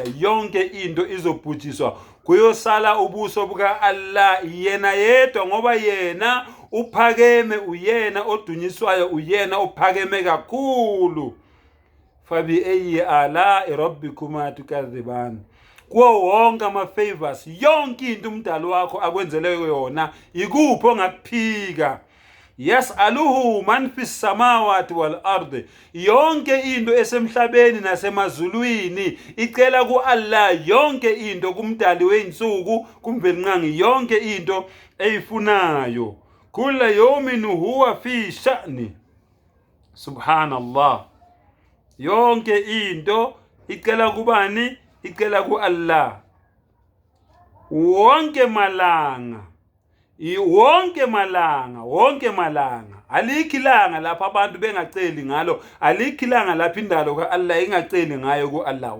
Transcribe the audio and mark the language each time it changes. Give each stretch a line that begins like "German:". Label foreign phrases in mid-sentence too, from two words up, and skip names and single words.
Zulu: Yonke into izobhujiswa, kuyosala ubuso buka Allah yena yedwa, ngoba yena uphakeme, uyena odunyiswayo, uyena uphakeme kakhulu.
Arabic: فبأي آلاء ربكما تكذبان.
Zulu: Kuwo wonke ama-favors, yonke into umdali wakho akwenzele yona, ikuphi ongakuphika?
Arabic: يسأله من في السماوات والأرض.
Zulu: Yonke into esemhlabeni nasemazulwini icela kuAllah. Yonke into kumdali weinsuku, kumvelinqangi, yonke into eyifunayo.
Arabic: كل يوم هو في شأن. Subhanallah.
Zulu: Yonke into icela kubani? Icela kuAllah. Wonke malanga, wonke malanga, alikho ilanga lapha abantu bengaceli ngalo, alikho ilanga lapha indalo kaAllah ingaceli ngayo kuAllah.